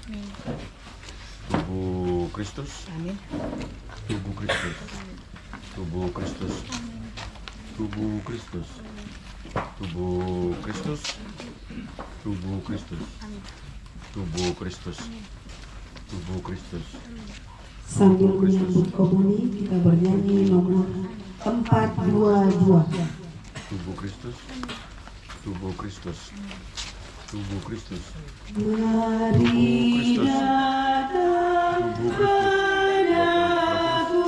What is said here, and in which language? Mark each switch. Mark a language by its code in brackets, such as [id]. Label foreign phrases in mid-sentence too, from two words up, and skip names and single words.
[id] Tubuh Kristus. Tubuh Kristus. Tubuh Kristus. Tubuh Kristus. Tubuh Kristus. Tubuh Kristus. Tubuh Kristus. Tubuh Kristus. Sambil menyambut komuni, kita bernyanyi nomor 422. Tubuh Kristus. Tubuh Kristus. Tubuh Kristus. Mari datang padaku,